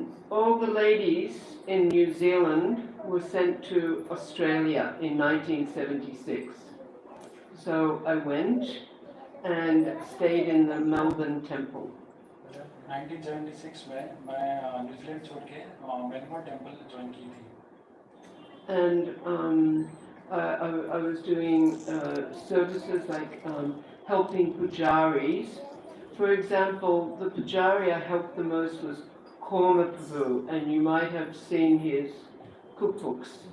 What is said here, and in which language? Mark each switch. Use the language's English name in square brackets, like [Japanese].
[English] All the ladies in New Zealand were sent to Australia in 1976. So I went and stayed in the Melbourne Temple. [Hindi] 1976 में मैं New Zealand छोड़ के Melbourne temple join की थी। [English] And I was doing services like helping pujaris. For example, the pujari I helped the most was Korma Prabhu, and you might have seen his cookbooks.